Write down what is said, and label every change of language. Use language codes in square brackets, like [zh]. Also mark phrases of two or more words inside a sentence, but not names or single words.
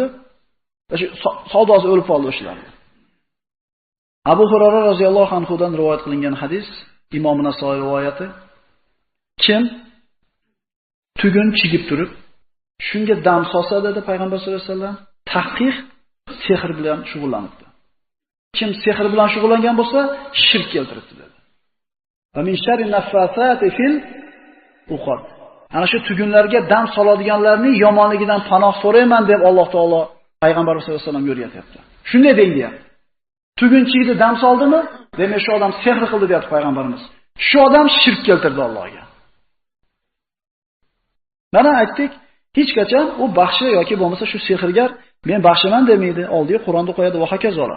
[uz] Shu savdosi o'lib qoldi o'shalar. Abu Hurayra [ar] رضي الله عنه [uz] dan rivoyat qilingan hadis, Imom Nasoiy rivoyati. Kim tugun chigib turib, shunga dam solsa dedi Payg'ambar [ar] صلى الله عليه وسلم, [uz] tahqiq sehr bilan shug'ullanibdi. Kim sehr bilan shug'ullangan bo'lsa, shirk keltiribdi dedi. [ar] ومن شر النفاثات في العقد. [uz] Ana shu tugunlarga dam soladiganlarning yomonligidan panoh so'rayman deb Alloh taolo Payg'ambar [ar] صلى الله عليه وسلم [uz] o'rgatyapti. Shunday deydi. Tugunchiydi, dam soldimi? Demak, shu odam sehr qildi deyapti payg'ambarimiz. Shu odam shirk keltirdi Allohga. Mana aytdik, hech qachon u baxshi yoki bo'lmasa shu sehrgar men baxshiman demaydi, oldiga Qur'onni qo'yadi va hokazolar.